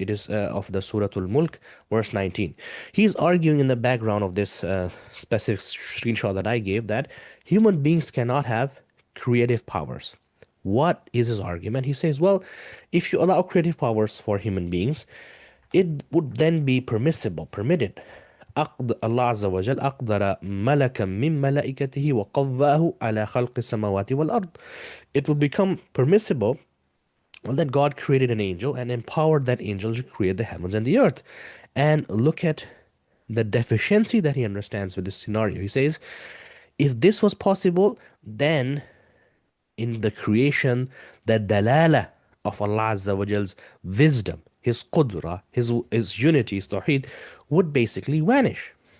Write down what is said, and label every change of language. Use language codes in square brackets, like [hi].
[en] It is of the Surah Al-Mulk, verse 19. He's arguing in the background of this specific screenshot that I gave that human beings cannot have creative powers. What is his argument? He says, well, if you allow creative powers for human beings, it would then be permissible, permitted. [ar] الله عز وجل أقدر ملكا من ملائكته وقواه على خلق السماوات والأرض. [en] It would become permissible, well, that God created an angel and empowered that angel to create the heavens and the earth. And look at the deficiency that he understands with this scenario. He says, if this was possible, then in the creation, the dalala of Allah Azza wa Jal's wisdom, His qudra, His unity, His tawheed, would basically vanish.